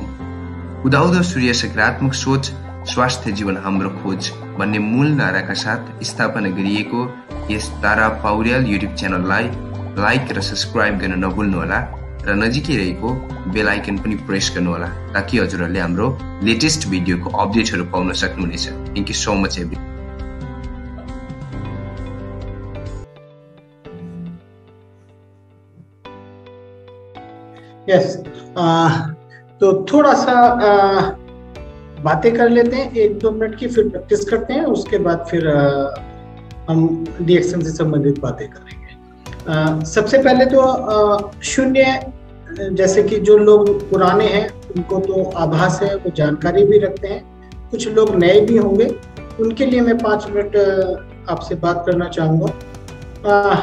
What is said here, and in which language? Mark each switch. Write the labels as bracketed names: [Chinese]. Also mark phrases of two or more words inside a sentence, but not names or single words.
[Nepali] उदाउँदो सूर्य सकारात्मक सोच स्वास्थ्य जीवन हाम्रो खोज भन्ने मूल नाराका साथ स्थापना गरिएको यस तारा पौड्याल युट्युब च्यानललाई लाइक र सब्स्क्राइब गर्न नभुल्नुहोला र नजिकै रहेको [English] bell icon [Nepali] पनि प्रेस गर्नुहोला ताकि हजुरहरूले हाम्रो लेटेस्ट भिडियोको अपडेटहरू पाउन सक्नुहुनेछ। [English] thank you so much every. [Hindi] यस तो थोड़ा सा बातें कर लेते हैं 1-2 मिनट की, फिर प्रैक्टिस करते हैं, उसके बाद फिर हम डीएक्शन से संबंधित बातें करेंगे। सबसे पहले तो शून्य, जैसे कि जो लोग पुराने हैं उनको तो आभास है, वो जानकारी भी रखते हैं, कुछ लोग नए भी होंगे, उनके लिए मैं 5 मिनट आपसे बात करना चाहूँगा।